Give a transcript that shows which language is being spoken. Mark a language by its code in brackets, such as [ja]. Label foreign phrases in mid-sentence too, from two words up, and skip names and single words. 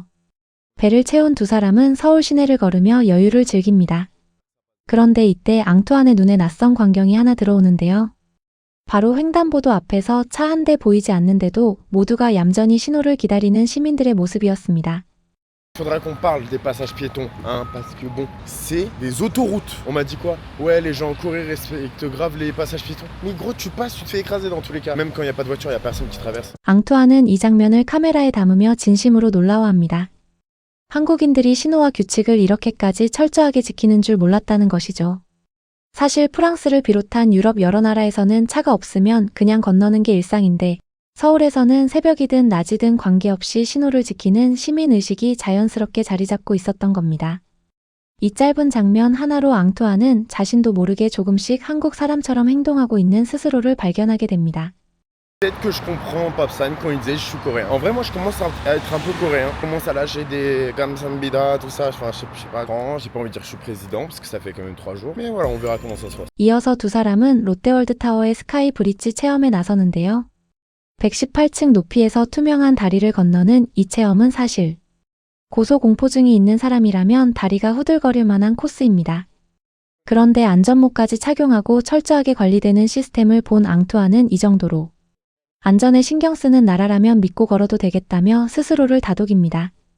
[ko] 배를 채운 두 사람은 서울 시내를 걸으며 여유를 즐깁니다. 그런데 이때 앙투안의 눈에 낯선 광경이 하나 들어오는데요. 바로 횡단보도 앞에서 차 한 대 보이지 않는데도 모두가 얌전히 신호를 기다리는 시민들의 모습이었습니다. [fr] Faudra qu'on parle des passages piétons, hein, parce que bon, c'est des autoroutes. On m'a dit quoi? Ouais, les gens courent et respectent grave les passages piétons. Mais gros, tu passes, tu te fais écraser dans tous les cas. Même quand il n'y a pas de voiture, il n'y a personne qui traverse. [ko] 앙투안은 이 장면을 카메라에 담으며 진심으로 놀라워합니다. 한국인들이 신호와 규칙을 이렇게까지 철저하게 지키는 줄 몰랐다는 것이죠. 사실 프랑스를 비롯한 유럽 여러 나라에서는 차가 없으면 그냥 건너는 게 일상인데 서울에서는 새벽이든 낮이든 관계없이 신호를 지키는 시민의식이 자연스럽게 자리 잡고 있었던 겁니다. 이 짧은 장면 하나로 앙투안은 자신도 모르게 조금씩 한국 사람처럼 행동하고 있는 스스로를 발견하게 됩니다. [fr] Peut-être que je comprends Papsan quand il disait je suis coréen. En vrai, moi je commence à être un peu coréen. Je commence à lâcher des Gamsambida, tout ça. Enfin, je sais pas grand. J'ai pas envie de dire que je suis président parce que ça fait quand même 3 jours. Mais voilà, on verra comment ça se passe. [ko] 이어서 두 사람은 롯데월드타워의 스카이 브릿지 체험에 나서는데요. 118층 높이에서 투명한 다리를 건너는 이 체험은 사실 고소공포증이 있는 사람이라면 다리가 후들거릴 만한 코스입니다. 그런데 안전모까지 착용하고 철저하게 관리되는 시스템을 본 앙투안은 이 정도로 안전에 신경 쓰는 나라라면 믿고 걸어도 되겠다며 스스로를 다독입니다.